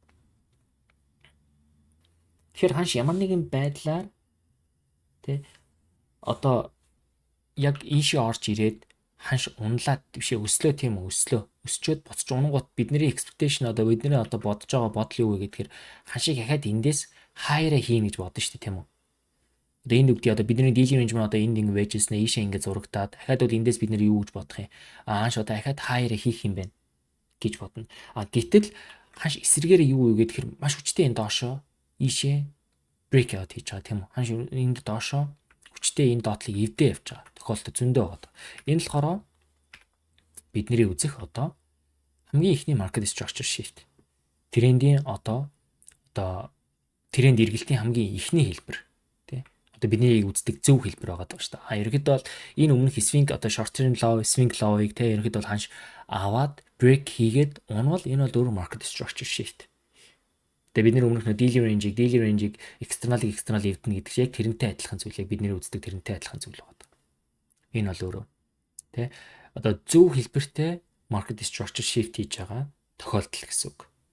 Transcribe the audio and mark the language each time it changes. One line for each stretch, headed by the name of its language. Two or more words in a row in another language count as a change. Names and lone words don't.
Mongolian: Тэгэхээр ханш ямар нэгэн байдлаар тий одоо яг ийшээ орж ирээд ханш унлаад бишээ өслөө тийм үү, өсчөөд буцаж унангууд бидний expectation одоо бидний одоо бодож байгаа бодол юу вэ гэдгээр ханшийг дахиад эндээс higher хийнэ гэж бодно шүү дээ, тийм үү? Одоо энэ үгдий одоо бидний
English: dealing range
Mongolian: маань одоо энд ингэ байж гиснэ ийшээ ингэ зурагтаад дахиад бол эндээс бид нэр юу гэж бодох юм? Ханш одоо дахиад higher хийх юм байна гэж бодно. Гэтэл ханш эсрэгээр юу вэ гэхээр маш хүчтэй энэ доошоо ийшээ
English: break out
Mongolian: хийж байгаа, тийм үү? Ханш энд доошоо хүчтэй энэ доотлыг эвдээ явж байгаа. Тохиолдол зөндөө байгаа. Энэ л болохоор бидний үзэх одоо хамгийн ихний
English: market structure shift.
Mongolian: Трендийн одоо тренд эргэлтийн хамгийн ихний хэлбэр, тий. Одоо бидний үздэг зөв хэлбэр байгаа даа шүү дээ. Ерөнхийдөө бол энэ өмнөх swing одоо
English: short term low, swing low-
Mongolian: ыг тий ерөнхийдөө бол ханш аваад break хийгээд унвал энэ бол өөр
English: market structure shift.
Mongolian: Тэгээ бид нэр өмнөх нь
English: daily range-
Mongolian: ийг external эвдэнэ гэдэг чинь яг тэрнтэй адилхан зүйлийг бид нэр үздэг тэрнтэй адилхан зүйл байгаа. Энэ бол өөрөө тий одоо зөв хэлбэртэй
English: market structure shift
Mongolian: хийж байгаа тохиолдол гэсэн үг.